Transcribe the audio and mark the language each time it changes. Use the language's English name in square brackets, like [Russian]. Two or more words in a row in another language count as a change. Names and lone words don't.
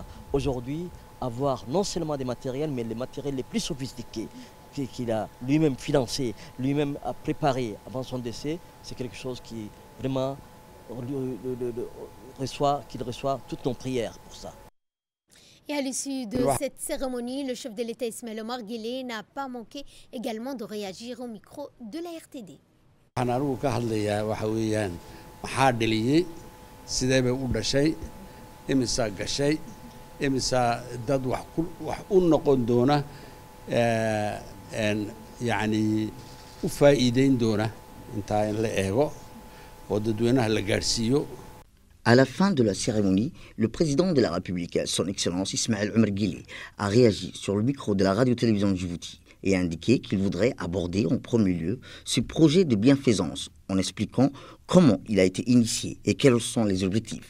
[French] Aujourd'hui, avoir non seulement des matériels, mais les matériels les plus sophistiqués qu'il a lui-même financé, lui-même a préparé avant son décès, c'est quelque chose qui vraiment qu'il reçoit toutes nos prières pour ça. Et à l'issue de cette cérémonie, le chef de l'État Ismaël Omar Guelleh n'a pas manqué également de réagir au micro de la RTD. [Somali] maxaa dhaliyey sidee bay u dhashay imisaa gashay imisaa dad wax u noqon doona yacni u faa'iideyn doona intaa in la eego oo dadweynaha la gaadhsiiyo. [French] À la fin de la cérémonie, le président de la République, son Excellence Ismaël Omar Guelleh, a réagi sur le micro de la radio-télévision de Djibouti et a indiqué qu'il voudrait aborder en premier lieu ce projet de bienfaisance en expliquant comment il a été initié et quels sont les objectifs.